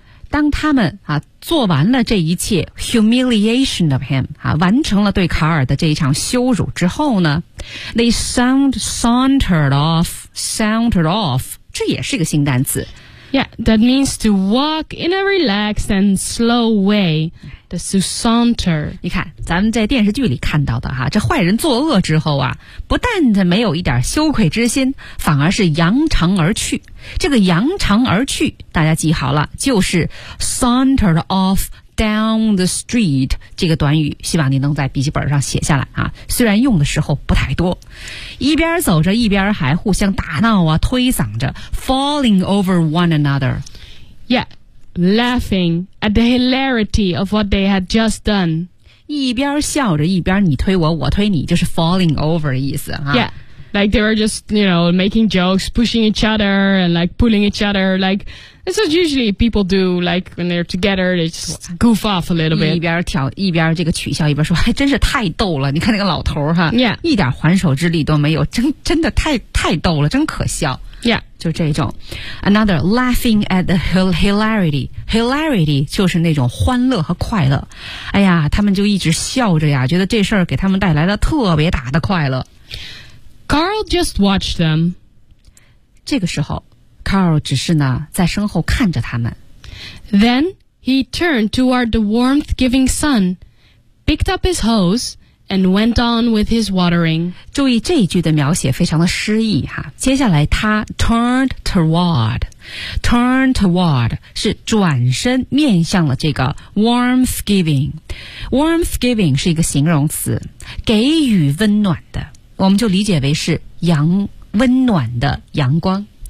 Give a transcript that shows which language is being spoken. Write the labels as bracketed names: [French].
[Chinese] 当他们啊做完了这一切 [English] humiliation of him [Chinese] 啊，完成了对卡尔的这一场羞辱之后呢 ， [English] they sauntered off， [Chinese] 这也是一个新单词。 [English] Yeah, that means to walk in a relaxed and slow way. The saunter. [Chinese] 你看，咱们在电视剧里看到的哈，这坏人作恶之后啊，不但没有一点羞愧之心，反而是扬长而去。这个扬长而去，大家记好了，就是 [English] sauntered off down the street [Chinese] 这个短语，希望你能在笔记本上写下来啊。虽然用的时候不太多，一边走着一边还互相打闹啊，推搡着 ， [English] falling over one another. Yeah. Laughing at the hilarity of what they had just done. [Chinese] 一边笑着一边你推我我推你，就是 falling over 的意思、啊、 [English] Yeah, like they were just, you know, making jokes, pushing each other and like pulling each other. Like, that's what usually people do, like when they're together, they just goof off a little bit. [Chinese] 一边这个取笑一边说，还真是太逗了，你看那个老头哈、 [English] 啊、Yeah. [Chinese] 一点还手之力都没有，真的太逗了，真可笑。 [English] Yeah. [Chinese] 就这种 [English] Another laughing at the hilarity. [Chinese] Hilarity 就是那种欢乐和快乐。哎呀，他们就一直笑着呀，觉得这事儿给他们带来了特别大的快乐。 [English] Carl just watched them. [Chinese] 这个时候 Carl 只是呢在身后看着他们。 [English] Then he turned toward the warmth giving sun, picked up his hose,and went on with his watering. [Chinese] 注意这一句的描写非常的诗意哈。接下来他 turned toward 是转身面向了这个 warmth giving. Warmth giving 是一个形容词，给予温暖的，我们就理解为是阳温暖的阳光。